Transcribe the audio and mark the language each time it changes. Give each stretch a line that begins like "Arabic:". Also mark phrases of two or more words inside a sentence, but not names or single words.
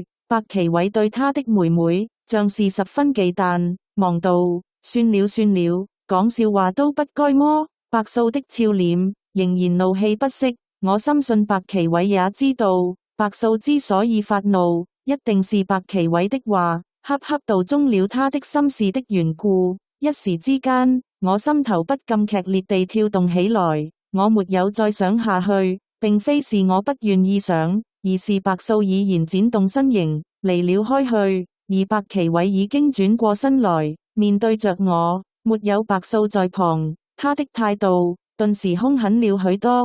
Chinese: 白奇偉對他的妹妹像是十分忌憚，忙道：算了算了，講笑話都不該麼？白素的俏臉仍然怒氣不息。我深信白奇偉也知道，白素之所以發怒，一定是白奇偉的話恰恰道中了他的心事的緣故。一時之間，我心頭不禁劇烈地跳動起來。我沒有再想下去，並非是我不願意想，而是白素已然展動身形離了開去，而白奇偉已經轉過身來面對着我。沒有白素在旁，他的態度頓時兇狠了許多。